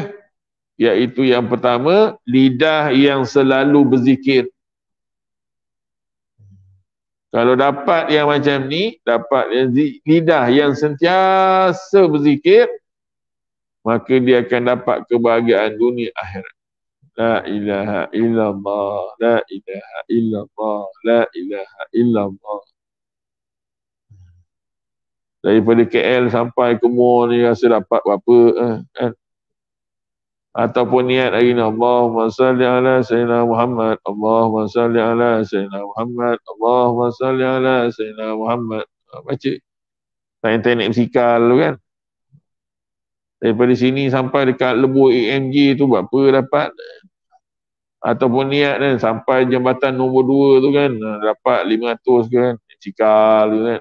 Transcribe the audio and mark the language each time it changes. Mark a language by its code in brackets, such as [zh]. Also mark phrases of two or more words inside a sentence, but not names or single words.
[ms] Iaitu yang pertama, lidah yang selalu berzikir. Kalau dapat yang macam ni, dapat lidah yang sentiasa berzikir, maka dia akan dapat kebahagiaan dunia akhirat. [ar] لا إله إلا الله، لا إله إلا الله، لا إله إلا الله. [ms] Daripada KL sampai ke Muar ni rasa dapat berapa kan? Ataupun niat hari ni, [ar] اللهم صل على سيدنا محمد، اللهم صل على سيدنا محمد، اللهم صل على سيدنا محمد. [ms] Baca tak naik musikal tu kan. Daripada sini sampai dekat Lebuh AMG tu berapa dapat? Ataupun niat kan sampai jambatan nombor 2 tu kan dapat 500 kan, musikal tu kan.